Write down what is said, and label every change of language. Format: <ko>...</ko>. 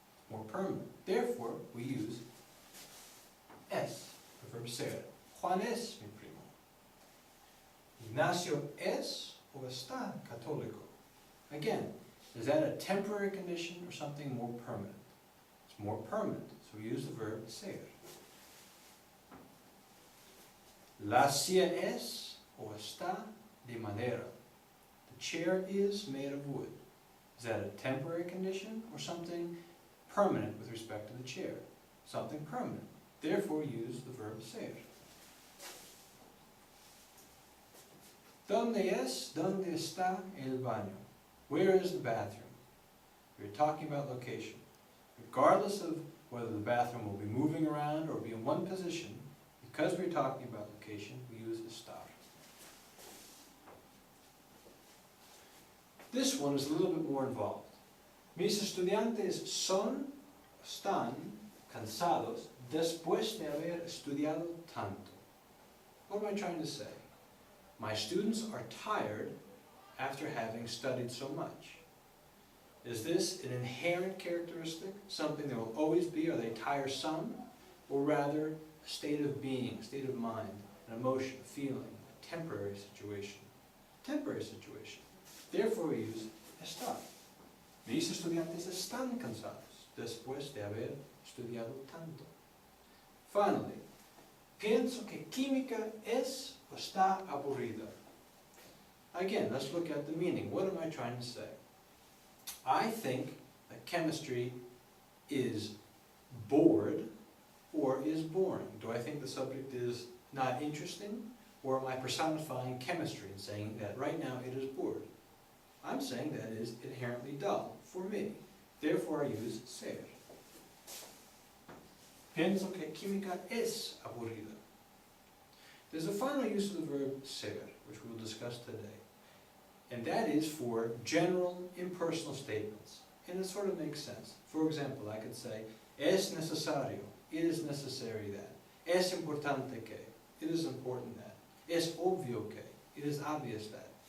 <en>More permanent. Therefore, we use es, the verb ser.</en> <es>Juan es mi primo. Ignacio es o está católico.</es> <en>Again, is that a temporary condition or something more permanent? It's more permanent, so we use the verb ser.</en> <es>La silla es o está de madera.</es> <en>The chair is made of wood. Is that a temporary condition or something permanent with respect to the chair? Something permanent. Therefore, use the verb ser.</en> <es>¿Dónde es? ¿Dónde está el baño?</es> <en>Where is the bathroom? We're talking about location. Regardless of whether the bathroom will be moving around or be in one position, because we're talking about location, we use estar. This one is a little bit more involved.</en> <es>Mis estudiantes están cansados después de haber estudiado tanto.</es> <en>What am I trying to say? My students are tired after having studied so much. Is this an inherent characteristic, something that will always be? Are they tiresome? Or rather, a state of being, a state of mind, an emotion, a feeling, a temporary situation? Temporary situation. Therefore we use estar.</en> <es>Mis estudiantes están cansados después de haber estudiado tanto.</es> <en>Finally,</en> <es>pienso que química es o está aburrida.</es> <en>Again, let's look at the meaning. What am I trying to say? I think that chemistry is bored or is boring. Do I think the subject is not interesting? Or am I personifying chemistry and saying that right now it is bored? I'm saying that it is inherently dull for me. Therefore I use ser.</en> <es>Pienso que química es aburrida.</es> <en>There's a final use of the verb ser, which we will discuss today. And that is for general, impersonal statements. And it sort of makes sense. For example, I could say,</en> <es>es necesario,</es> <en>it is necessary that.</en> <es>Es importante que,</es> <en>it is important that.</en> <es>Es obvio que,</es> <en>it is obvious that.</en>